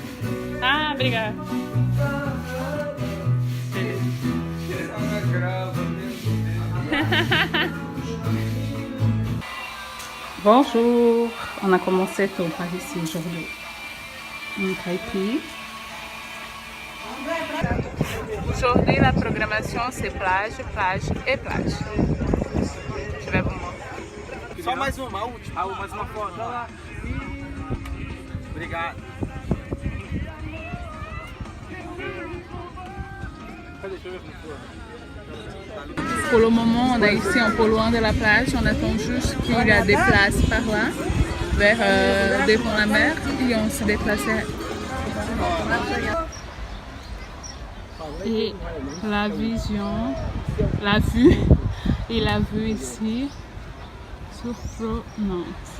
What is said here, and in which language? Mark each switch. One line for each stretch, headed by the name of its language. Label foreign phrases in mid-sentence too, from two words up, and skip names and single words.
Portuguese: Ah, obrigada.
French: Bonjour. On a commencé tôt par ici aujourd'hui. Un caipi. Aujourd'hui, la programmation c'est plage, plage et plage. Je vais vous montrer.
Portuguese: Só mais uma, a última. Mais uma foto. Olha lá. Obrigado. Deixa eu ver como foi.
French: Pour le moment, on est ici un peu loin de la plage. On attend juste qu'il y a des places par là, vers devant la mer, et on se déplace. Et la vision, la vue, et la vue ici, surprenante.